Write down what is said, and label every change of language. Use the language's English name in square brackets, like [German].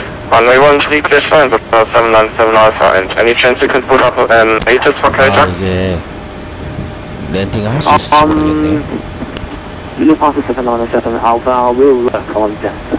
[English] Runway 13, clear signs of 797 Alpha, and any chance you can put up an ATIS for Kaita? [Korean] 이게 랜딩을 할 수 있을지 모르겠네요. [English] Departure 797, Alpha, I will work on that.